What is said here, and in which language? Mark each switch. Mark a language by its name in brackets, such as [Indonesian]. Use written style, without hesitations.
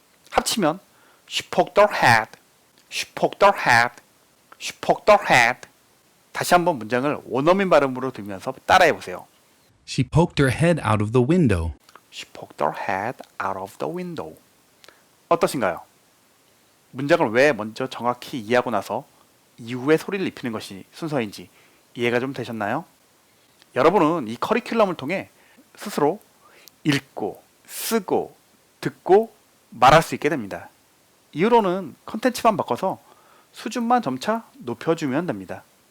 [Korean] 합치면 [English] she poked her head, she poked her head, she poked her head. [Korean] 다시 한번 문장을 원어민 발음으로 들으면서 따라해 보세요. [English] She poked her head out of the window. She poked her head out of the window. [Korean] 어떠신가요? 문장을 왜 먼저 정확히 이해하고 나서 이후에 소리를 입히는 것이 순서인지 이해가 좀 되셨나요? 여러분은 이 커리큘럼을 통해 스스로 읽고, 쓰고, 듣고, 말할 수 있게 됩니다. 이후로는 컨텐츠만 바꿔서 수준만 점차 높여주면 됩니다.